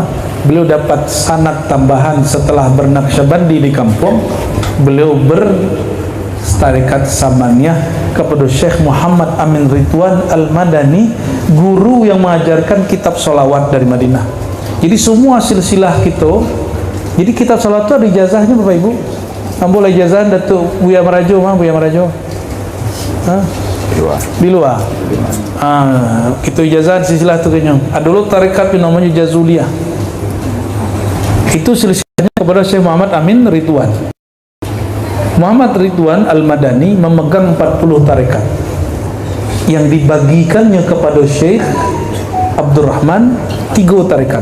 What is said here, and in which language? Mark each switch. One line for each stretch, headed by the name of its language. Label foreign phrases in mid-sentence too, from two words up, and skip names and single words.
Indonesian: Beliau dapat sanad tambahan setelah bernaqsyabandi di kampung. Beliau bertarikat samaniyah kepada Syekh Muhammad Amin Ridwan Al-Madani, guru yang mengajarkan kitab solawat dari Madinah. Jadi semua silsilah kita, jadi kitab solawat itu ada ijazahnya Bapak Ibu.
Minangkabau: Ambo lah ijazah Datuk Buya Merajo mah, Buya Merajo. Hah?
Indonesian: Di luar. Itu ijazah silsilah tu kayaknya. Ada dulu tarekat yang namanya Jazuliyah. Itu silsilahnya kepada Syekh Muhammad Amin Ridwan. Muhammad Ridwan Al-Madani memegang 40 tarekat yang dibagikannya kepada Syekh Abdurrahman 3 tarekat.